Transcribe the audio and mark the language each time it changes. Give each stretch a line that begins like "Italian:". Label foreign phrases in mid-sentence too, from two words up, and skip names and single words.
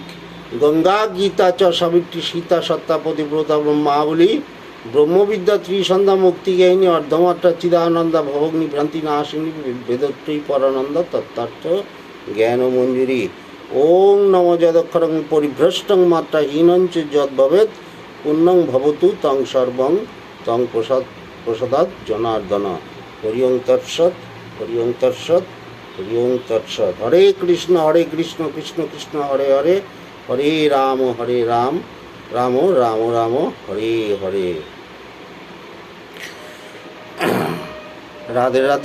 Sanskrit: গঙ্গা গীতা চ সাবিত্রী সীতা সত্তা পতিব্রতা ব্রহ্মাবলী ব্রহ্মবিদ্যা ত্রিসন্ধ্যা মুক্তিজ্ঞানী অর্ধমাত্রা চিদানন্দা ভবগ্নি ভ্রান্তি নাশিনী বেদত্রয়ী পরানন্দা তত্ত্বার্থ জ্ঞান মঞ্জুরি। ওং নম যদক্ষরং পরিভ্রষ্টং মাত্রাহীনঞ্চ যদ ভবেৎ পুণ্যং ভবতু তং সর্বং তং প্রসাদাৎ জনার্দন। হরি ওং তৎসৎ, হরি ওং তৎসৎ, হরি ওং তৎসৎ। হরে কৃষ্ণ কৃষ্ণ কৃষ্ণ হরে হরে, হরে রাম রাম রাম রাম হরে হরে। রাধে রাধে।